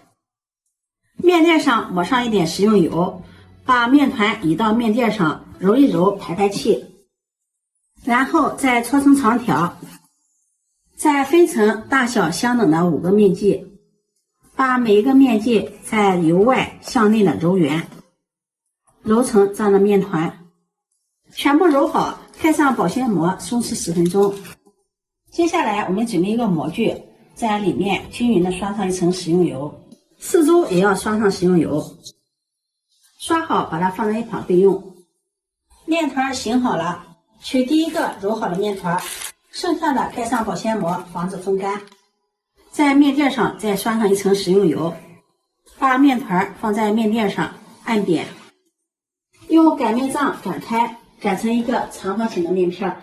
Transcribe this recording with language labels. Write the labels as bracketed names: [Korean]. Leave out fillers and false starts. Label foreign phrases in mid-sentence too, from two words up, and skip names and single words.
[Chinese] 面墊上抹上一點食用油，把面團移到面墊上，揉一揉，排排氣，然後再搓成長條，再分成大小相等的5個面劑，把每一個面劑在由外向內的揉圓， 揉成這樣的面團，全部揉好，蓋上保鮮膜，鬆弛10分鐘。接下來我们準備一個模具，在裡面均勻的刷上一層食用油，四周也要刷上食用油。刷好，把它放在一旁備用。面團醒好了，取第一個揉好的面团，剩下的蓋上保鮮膜，防止風乾。在面墊上再刷上一層食用油，把面团放在面墊上按扁，用擀面杖擀開，擀成一個長方形的面片。